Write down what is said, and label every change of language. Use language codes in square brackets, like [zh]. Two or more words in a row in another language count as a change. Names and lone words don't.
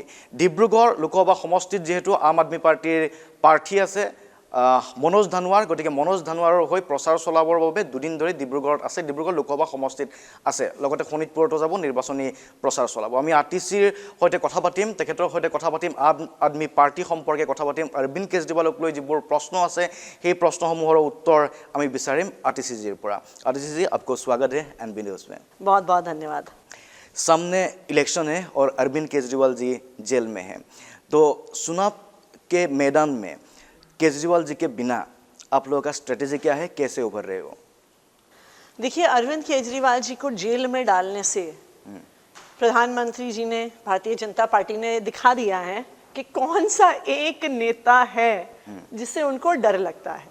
[as] ডিব্ৰুগড় লোকসভা সমষ্টিত যেহেতু আম আদমি পাৰ্টিৰ প্ৰাৰ্থী আছে মনোজ ধানোৱাৰ, গতিকে মনোজ ধানোৱাৰৰ হৈ প্ৰচাৰ চলাবৰ বাবে দুদিন ধৰি ডিব্ৰুগড়ত আছে, ডিব্ৰুগড় লোকসভা সমষ্টিত আছে, লগতে শোণিতপুৰতো যাব নিৰ্বাচনী প্ৰচাৰ চলাব। আমি আতিশীৰ সৈতে কথা পাতিম, তেখেতৰ সৈতে কথা পাতিম, আম আদমি পাৰ্টি সম্পৰ্কে কথা পাতিম, অৰবিন্দ কেজৰিৱালক লৈ যিবোৰ প্ৰশ্ন আছে সেই প্ৰশ্নসমূহৰ উত্তৰ আমি বিচাৰিম আতিশীজিৰ পৰা। আতিশীজি, [hi] आपको स्वागत है एनबी न्यूज़ में। बहुत बहुत धन्यवाद। सामने इलेक्शन है और अरविंद केजरीवाल जी जेल में हैं, तो चुनाव के मैदान में केजरीवाल जी के बिना आप लोगों का स्ट्रेटेजी क्या है, कैसे उभर रहे हो? देखिए, अरविंद केजरीवाल जी को जेल में डालने से प्रधानमंत्री जी ने, भारतीय जनता पार्टी ने दिखा दिया है कि कौन सा एक नेता है जिससे उनको डर लगता है।